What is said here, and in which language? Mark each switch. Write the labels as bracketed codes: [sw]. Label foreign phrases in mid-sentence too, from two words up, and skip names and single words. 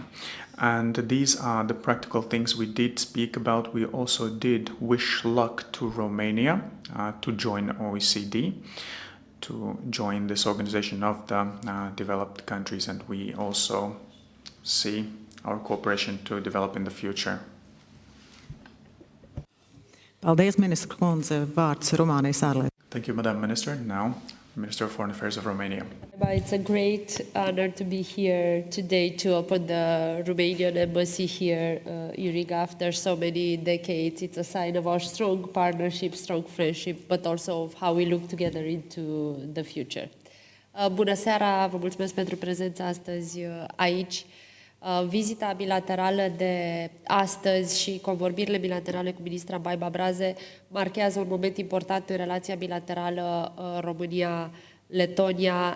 [en] And these are the practical things we did speak about. We also did wish luck to Romania to join OECD, to join this organization of the developed countries, and we also see our cooperation to develop in the future. [lv] Paldies, ministra kundze. Vārds Rumānijas ārlietu. [en] Thank you, Madam Minister. Now, Minister of Foreign Affairs of Romania. It's a great honor to be here today to open the Romanian embassy here in Riga after so many decades. It's a sign of our strong partnership, strong friendship, but also of how we look together into the future. [ro] Bună seara, vă mulțumesc pentru prezența astăzi aici. Vizita bilaterală de astăzi și convorbirile bilaterale cu ministra Baiba Braze marchează un moment important în relația bilaterală România-Letonia.